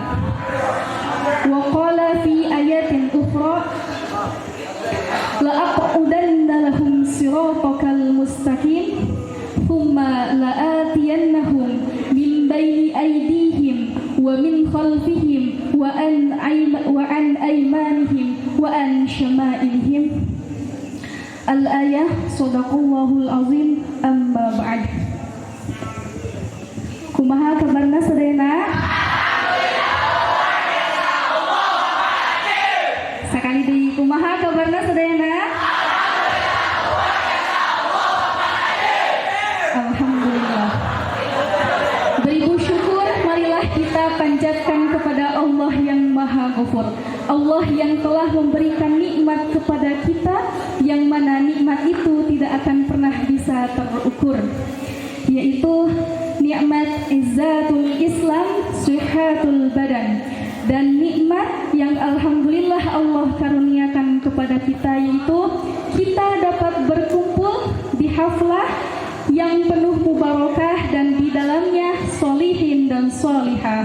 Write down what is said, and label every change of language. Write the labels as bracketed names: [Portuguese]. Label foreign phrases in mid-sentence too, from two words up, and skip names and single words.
[Arabic] وقال في آيات أخرى: لأقعدن لهم صراطك المستقيم ثم لآتينهم من بين أيديهم ومن خلفهم وعن أيمانهم وعن شمائلهم. الآية، صدق الله العظيم، أما بعد. [Sundanese] Kumaha kabarna sadayana? Sakali deui, kumaha kabarna sadayana? Alhamdulillah. [Indonesian] Beribu syukur, marilah kita panjatkan kepada Allah yang Maha Ghafur, Allah yang telah memberikan nikmat kepada kita, yang mana nikmat itu tidak akan pernah bisa terukur, yaitu nikmat [Arabic] عزة الإسلام, صحة البدن, [Indonesian] dan nikmat yang alhamdulillah Allah karuniakan kepada kita, yaitu kita dapat berkumpul di haflah yang penuh mubarakah dan di dalamnya solihin dan solihah.